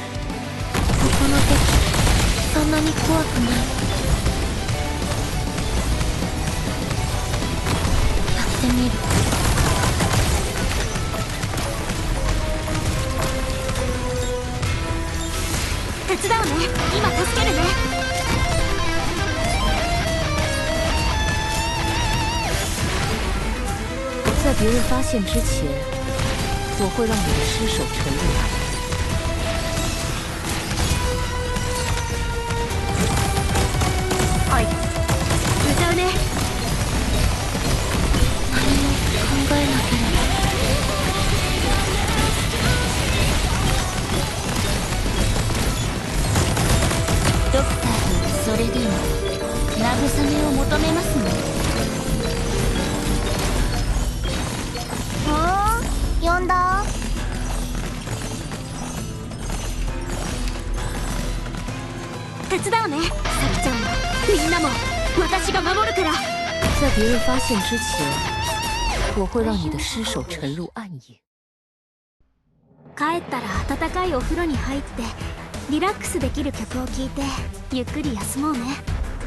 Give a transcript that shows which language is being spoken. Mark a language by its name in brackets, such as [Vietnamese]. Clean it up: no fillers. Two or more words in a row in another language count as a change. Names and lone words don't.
[Japanese] ここの敵、そんなに怖くない。やってみる。手伝うね。今助けるね。 [Chinese] 在别人发现之前，我会让你的尸首沉入海底。 [Japanese] はい。歌うね。何も考えなければ。ドクター、それでも慰めを求めますね。呼んだ。手伝うね。サキちゃんもみんなも私が守るから。 [Chinese] 在别人发现之前，我会让你的尸首沉入暗影。 [Japanese] 帰ったら温かいお風呂に入ってリラックスできる曲を聴いてゆっくり休もうね。